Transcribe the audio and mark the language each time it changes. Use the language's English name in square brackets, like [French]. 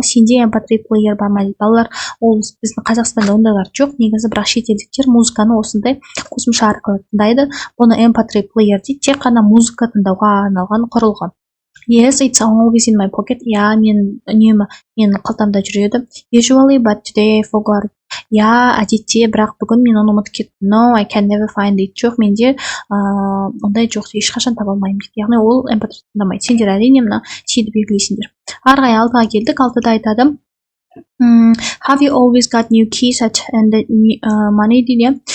[Kazakh] Сенде MP3 player бар ма дейді. Балалар, ол біздің Қазақстанда ондайлар жоқ. Негізі бірақ шетелдіктер музыканы осындай қосымша арқылы тыңдайды. Бұны MP3 player дейді. Тек қана музыка тыңдауға арналған құрылғы. [English] Yes, it's always in my pocket. [Kazakh] Я, мен қалтамда жүреді. [English] Usually, but today I forgot. [Kazakh] Я, әдетте, бірақ бүгін мен оны ұмытып кеттім. [English] No, I can never find it. [Kazakh] Жоқ, менде ондай жоқ, ешқашан таба алмаймын дейді. Яғни ол MP3 тыңдамайды. Сендер әрине мына сиді белгілейсіңдер. Ары қарай 6-ға келдік. 6-да айтады: [English] Have you always got new keys and money дейді.